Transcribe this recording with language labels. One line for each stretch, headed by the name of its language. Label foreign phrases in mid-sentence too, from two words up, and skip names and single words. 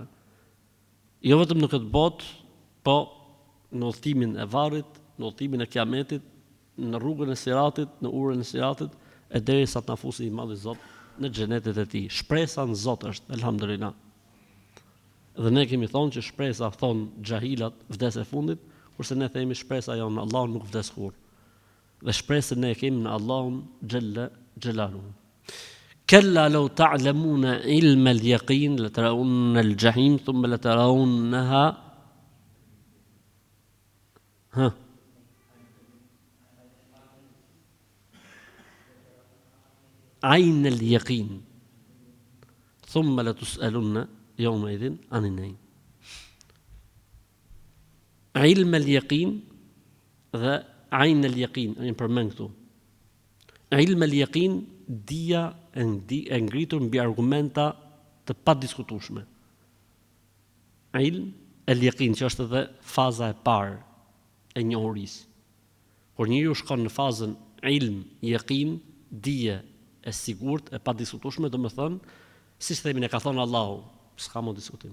Albanian: Jo vetëm në këtë botë, po në udhtimin e varrit, në udhtimin e kiametit, në rrugën e siratit, në urën e siratit, e derisa të na fusi i madhi Zot në xhenetet e tij. Shpresa në Zot është, elhamdulillah. Dhe ne kemi thonë që shpresa thon xhahilat vdes e fundit, kurse ne themi shpresa jonë Allahu nuk vdes kurrë. Dhe shpresën ne kemi në Allahun xhalla xhelaluhu.
Arabic: كلا لو تعلمون علم اليقين لترون الجحيم ثم لترونها عين اليقين ثم لتسألن يومئذ عن النعيم. علم اليقين dhe عين اليقين,
Albanian: një përmend këtu.
Arabic: علم اليقين,
Albanian: dia e ngritur mbi argumenta të padiskutueshme.
Arabic: علم اليقين,
Albanian: që është edhe faza e parë e njohurisë. Kur njeriu shkon në fazën
Arabic: علم يقين,
Albanian: dije e sigurt, e padiskutueshme, domethënë, siç themin e ka thënë Allahu, s'ka më diskutim.